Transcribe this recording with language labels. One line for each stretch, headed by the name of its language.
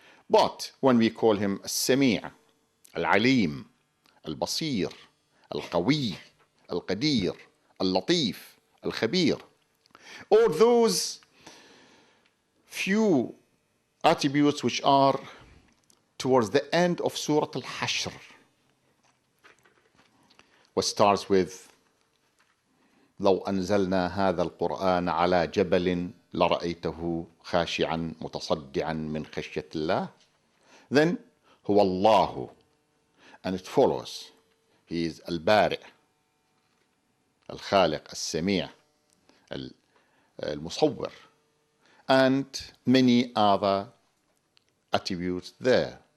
English: But when we call him As-Sami', Al-Alim, Al-Basir, Al-Qawi, Al-Qadir, Al-Latif, Al-Khabir, all those few attributes which are towards the end of Surah Al-Hashr, what starts with
Arabic: لو أنزلنا هذا القرآن على جبل لرأيته خاشعا متصدعا من خشية الله.
English: Then هو الله, and it follows he is البارئ الخالق السميع المصور, and many other attributes there.